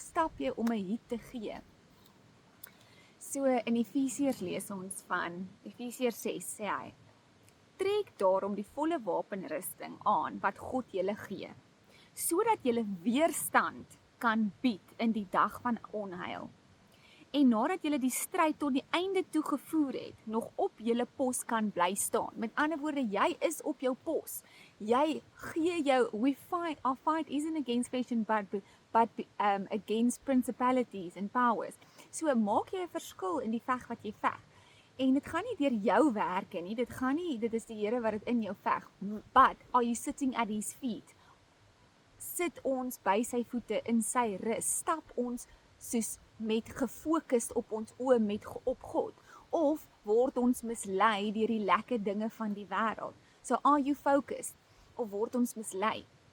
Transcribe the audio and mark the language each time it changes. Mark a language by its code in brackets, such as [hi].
[af] Stap jy om 'n hit te gee? So in Efesiërs lees ons van Efesiërs 6 sê hy: trek daarom die volle wapenrusting aan wat God julle gee, sodat julle weerstand kan bied in die dag van onheil. En nadat julle die stryd tot die einde toe gevoer het, nog op julle pos kan bly staan. Met ander woorde, jy is op jou pos. Jy gee jou, [en] our fight isn't against flesh and blood, but against principalities and powers. [af] So maak jy 'n verskil in die veg wat jy veg. En dit gaan nie deur jou werke nie, dit is die Here wat dit in jou veg. [en] But are you sitting at his feet? [af] Sit ons by sy voete in sy rus? Stap ons soos met gefokus op ons oë op God, of word ons mislei deur die lekker dinge van die wêreld? [en] So are you focused, [af] of word ons mislei?